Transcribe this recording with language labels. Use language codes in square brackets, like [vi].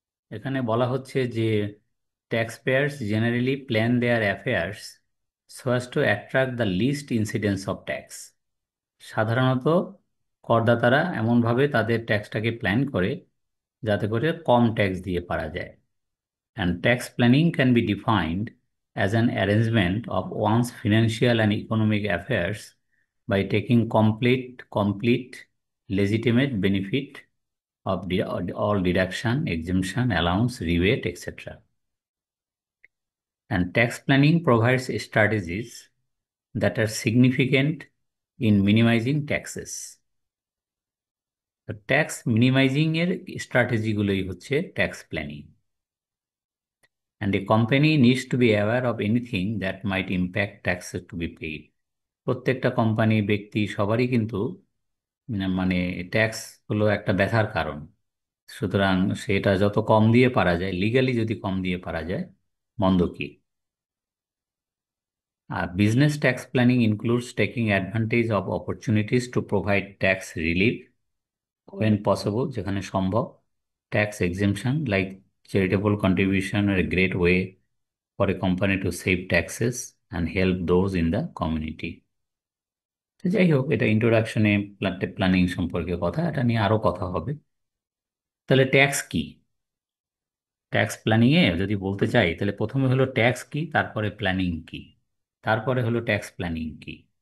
[bn] এখানে বলা হচ্ছে যে [en] Tax payers generally plan their affairs so as to attract the least incidence of tax. [bn] সাধারণত করদাতারা এমনভাবে তাদের ট্যাক্সটাকে প্ল্যান করে যাতে করে কম ট্যাক্স দিয়ে পারা যায়। [en] And tax planning can be defined as an arrangement of one's financial and economic affairs by taking complete legitimate benefit of all deduction, exemption, allowance, rebate, etc. And tax planning provides strategies that are significant in minimizing taxes. The tax minimizing [bn] এর স্ট্র্যাটেজিগুলোই হচ্ছে tax planning. [en] And a company needs to be aware of anything that might impact taxes to be paid. [bn] প্রত্যেকটা company, ব্যক্তি সবারই কিন্তু মানে tax হলো একটা ব্যথার কারণ। সুতরাং সেটা যত কম দিয়ে পারা যায়, লিগালি যদি কম দিয়ে পারা যায়, মন্দ কি। [en] আর business tax planning includes taking advantage of opportunities to provide tax relief when possible, [bn] যেখানে সম্ভব। [en] Tax exemption like charitable contribution are a great way for a company to save taxes and help those in the community. [bn] তো যাই হোক, এটা ইন্ট্রোডাকশনে planning সম্পর্কে কথা, এটা নিয়ে আরো কথা হবে। তাহলে ট্যাক্স কি? ট্যাক্স প্ল্যানিং এ যদি বলতে চাই, তাহলে প্রথমে হলো ট্যাক্স কি, তারপরে প্ল্যানিং কি, তারপরে হলো ট্যাক্স প্ল্যানিং কি।